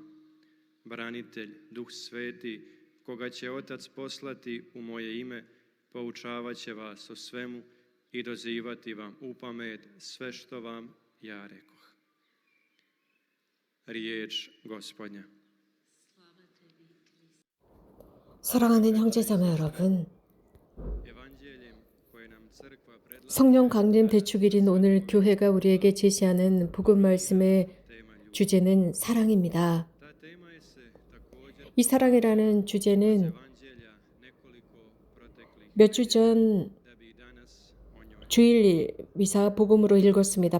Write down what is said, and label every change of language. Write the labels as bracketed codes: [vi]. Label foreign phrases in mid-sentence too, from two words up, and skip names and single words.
[hr] Branitelj, Duh Sveti, koga će Otac poslati u moje ime, poučavat će vas o svemu i dozivati vam u pamet sve što vam ja rekoh. Riječ Gospodnja. [ko] 사랑하는 형제자매 여러분, 성령 강림 대축일인 오늘 교회가 우리에게 제시하는 복음 말씀의 주제는 사랑입니다. 이 사랑이라는 주제는 몇 주 전 주일 미사 복음으로 읽었습니다.